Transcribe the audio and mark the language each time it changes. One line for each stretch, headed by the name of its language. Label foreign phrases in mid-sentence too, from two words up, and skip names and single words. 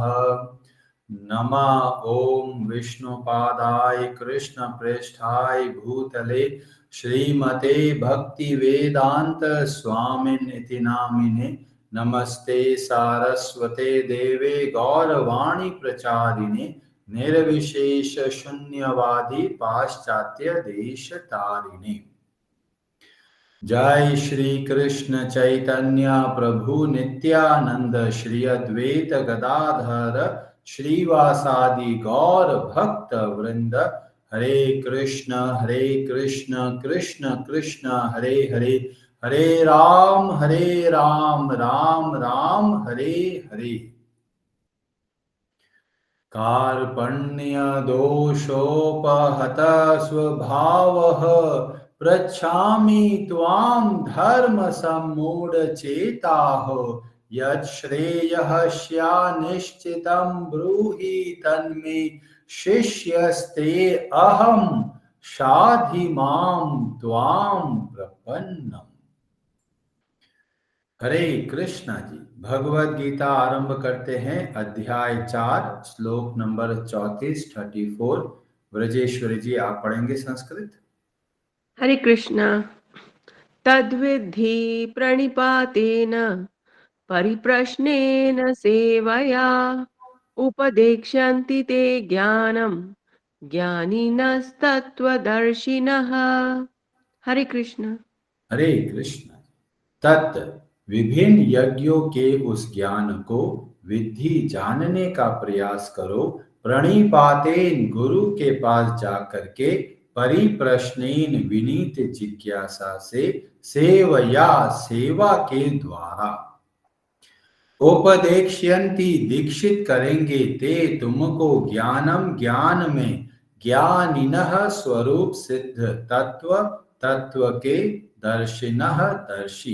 Sanskrit: नमः ओम विष्णुपादाय कृष्णप्रेष्ठाय भूतले श्रीमते भक्तिवेदांत स्वामिनिति नामिने नमस्ते सारस्वते देवे गौरवाणी प्रचारिणे निर्विशेष शून्यवादी पाश्चात्य देश तारिणे। जय श्री कृष्ण चैतन्य प्रभु नित्यानंद श्री अद्वैत गदाधर श्रीवासादि गौर भक्त वृंद। हरे कृष्ण कृष्ण कृष्ण हरे हरे, हरे राम राम राम हरे हरे। कार्पण्य दोषोपहत स्वभावः पृच्छामि त्वां धर्म सम्मूढ़ चेताः। यत् श्रेयः स्यान्निश्चितं ब्रूहि तन्मे शिष्यस्ते अहं शाधि मां त्वां प्रपन्नम्।
Hindi: हरे कृष्णा जी। भगवद गीता आरंभ करते हैं। अध्याय 4 श्लोक नंबर 34। ब्रजेश्वरी जी आप पढ़ेंगे संस्कृत। हरे कृष्ण।
Sanskrit: तद्विद्धि प्रणिपातेन परिप्रश्नेन सेवया उपदेक्ष्यन्ति ते ज्ञानं ज्ञानिनस्तत्त्वदर्शिनः।
Hindi: हरे कृष्ण। हरे कृष्ण। तत् विभिन्न यज्ञों के उस ज्ञान को विधि जानने का प्रयास करो। प्रणिपातेन गुरु के पास जाकर के, परिप्रश्नेन विनीत जिज्ञासा से, सेवया सेवा के द्वारा, उपदेक्ष्यन्ति दीक्षित करेंगे ते तुमको ज्ञानम ज्ञान में, ज्ञानिनः स्वरूप सिद्ध तत्व तत्व के, दर्शिनः दर्शी।